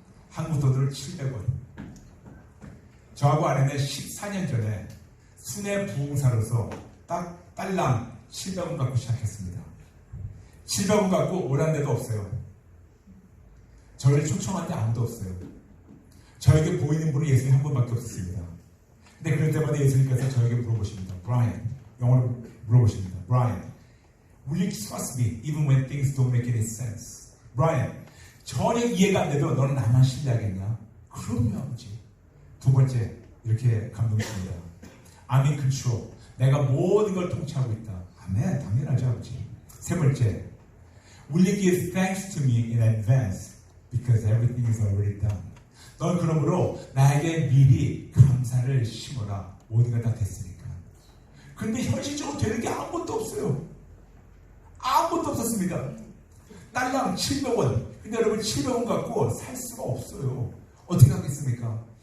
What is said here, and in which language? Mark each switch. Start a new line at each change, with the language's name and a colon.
Korean: 한국 돈으로 700원. 저하고 아내는 14년 전에 순회 부흥사로서 딱 딸랑 700원 갖고 시작했습니다. 700원 갖고 오란 데도 없어요. 저를 초청한 데 아무도 없어요. 저에게 보이는 분은 예수님 한 분밖에 없었습니다. 근데 그럴 때마다 예수님께서 저에게 물어보십니다. Brian, 영어로 물어보십니다.
English: Brian, will you trust me even when things don't make any sense?
Korean: Brian, 전혀 이해가 안 돼도 너는 나만 신뢰하겠냐? 그럼요, 아버지. 두 번째, 이렇게 감동했습니다.
English: I'm in control.
Korean: 내가 모든 걸 통치하고 있다. 아멘, 당연하죠, 아버지. 세 번째,
English: will you give thanks to me in advance because everything is already done?
Korean: 넌 그러므로 나에게 미리 감사를 심어라. 모든 걸 다 됐으니까. 근데 현실적으로 되는 게 아무것도 없어요. 아무것도 없었습니다. 딸랑 700원. 근데 여러분 700원 갖고 살 수가 없어요. 어떻게 하겠습니까?